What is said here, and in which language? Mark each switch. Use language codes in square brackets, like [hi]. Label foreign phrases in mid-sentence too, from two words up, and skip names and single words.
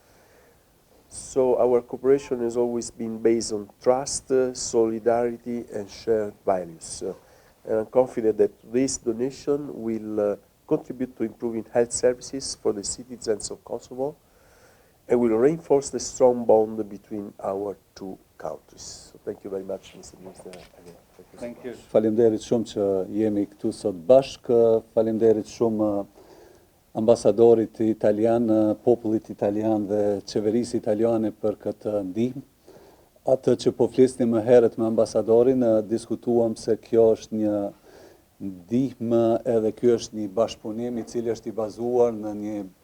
[en] So our cooperation has always been based on trust, solidarity, and shared values. And I'm confident that this donation will contribute to improving health services for the citizens of Kosovo and will reinforce the strong bond between our two countries. So thank you very much, Mr. Minister. Thank you. [sq] Faleminderit shumë që jemi këtu sot bashkë. Faleminderit shumë ambasadorit italian, popullit italian dhe qeverisë italiane për këtë ndihmë. Atë që po flisnim më herët me ambasadorin, diskutuam se kjo është një ndihmë edhe ky është një bashkëpunim I cili është I bazuar në një